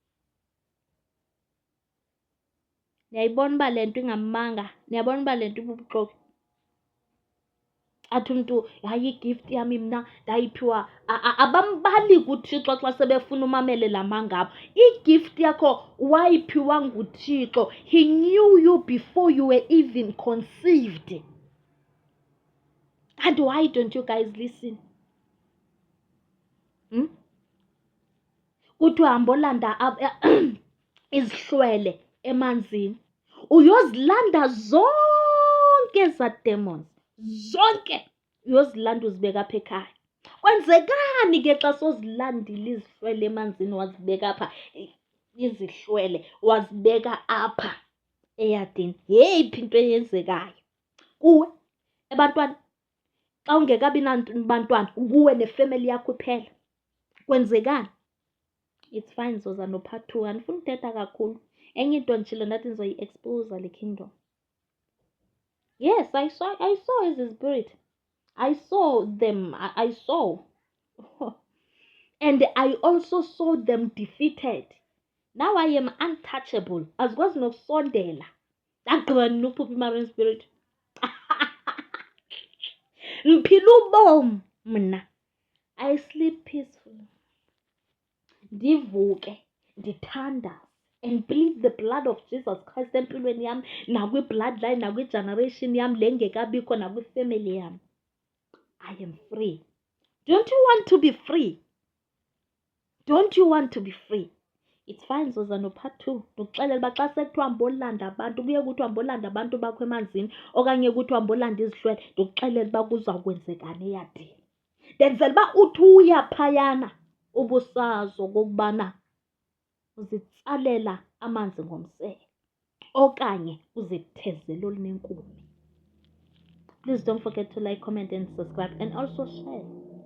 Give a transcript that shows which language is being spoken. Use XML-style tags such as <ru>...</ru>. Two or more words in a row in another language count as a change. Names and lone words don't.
<xh>Niyayibona uba lento ingamanga, niyabona uba lento ibubuxoki. Athi umuntu hayi igift yami mina ndayiphiwa, abambali kuThixo xa sebefuna umamele lamanga abo. Igift yakho wayiphiwa nguThixo.</xh> <en>He knew you before you were even conceived. And why don't you guys listen?</en> <xh>Kuthi uhamba olanda izihlwele emanzini, uyozilanda zonke za demons, zonke uyozilanda uzibeka apha ekhaya. Kwenzekani ke xa sozilandile izihlwele emanzini wazibeka apha, izihlwele wazibeka apha eyadini? Yeyiphi into eyenzekayo kuwe ebantwana xa ungekabi nabantwana, kuwe nefamily yakho iphela? Kwenzekani?</xh> <en>It's fine</en> <xh>zoza no</xh> <en>part 2,</en> <xh>andifuna uthetha kakhulu. Enye into nditshilo ndathi ndizoyi-expose le kingdom.</xh> <en>Yes, I saw his spirit. I saw them. I saw. And I also saw them defeated. Now I am untouchable.</en> <xh>Azikwazi nokusondela. Ndagqiba nokuphupha i-marine spirit. Ngiphila ubomi mna.</xh> <en>I sleep peacefully.</en> <xh>Ndivuke, ndithandaze,</xh> <en>and plead the blood of Jesus Christ</en> <xh>empilweni yam, nakwi-bloodline, nakwi-generation yam le ngekabikho, nakwi-family yam.</xh> <en>I am free. Don't you want to be free? Don't you want to be free? It's fine, Zozano part 2.</en> <xh>Ndikuxelela uba xa sekuthiwa mbolanda abantu, kuye kuthiwa mbolanda abantu bakho emanzini, okanye kuthiwa mbolanda izihlwele, ndikuxelela uba kuzawukwenzekani eyadini. Ndenzela uba uthi uya phayana ubusazi okokubana uzitsalela amanzi ngomsele okanye uzithezele olinenkuni.</xh> <en>Please don't forget to like, comment and subscribe, and also share.</en>